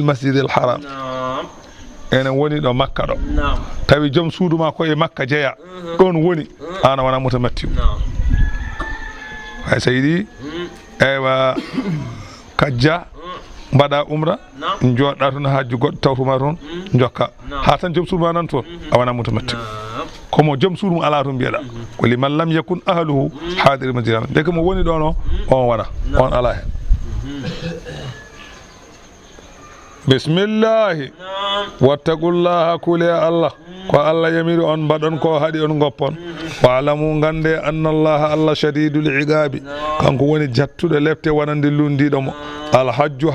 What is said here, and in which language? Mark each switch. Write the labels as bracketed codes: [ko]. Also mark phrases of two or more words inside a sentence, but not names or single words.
[ar] المسجد الحرام [ff] enen woni ɗo makka ɗo tawi joom suudu ma koye makka jeeya ɗon woni an wona mutamattiu hay so yiɗi eywa kajja mbaɗa umra jooɗɗa toon hajju goɗɗo tawtuma toon jokka ha tan joom suudu ma nan toon a wona mutamattiu komo joom suudu mum ala toon mbiyeɗa ko [ar] لمن لم يكن أهله حاضري المسجد الحرام [ff] deke mo woni ɗon o on wona on ala hen [ar] بسم الله واتقوا الله [ff] kule Allah ko Allah yamiri on mbaɗon ko haɗi on goppon wa'lamu gande [ar] أن الله شديد العقاب [ff] kanko woni jattuɗo lefte wonande lundiɗo mo alhajju